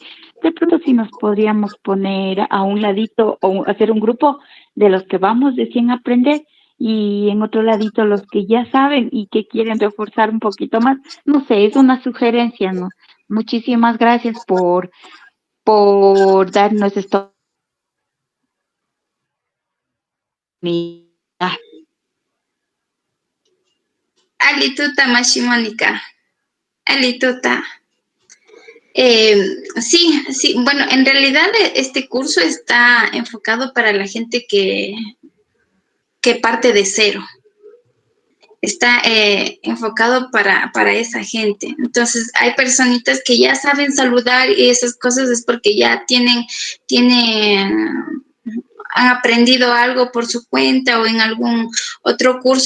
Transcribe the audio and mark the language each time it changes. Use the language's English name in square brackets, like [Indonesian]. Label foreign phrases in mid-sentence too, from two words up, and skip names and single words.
[Spanish] De pronto si nos podríamos poner a un ladito o hacer un grupo de los que vamos recién a aprender y en otro ladito los que ya saben y que quieren reforzar un poquito más. No sé, es una sugerencia, ¿no? Muchísimas gracias por darnos esto. Alituta, Mashimónica. Alituta. Sí, bueno, en realidad este curso está enfocado para la gente que parte de cero. Está enfocado para esa gente. Entonces, hay personitas que ya saben saludar y esas cosas es porque ya han aprendido algo por su cuenta o en algún otro curso.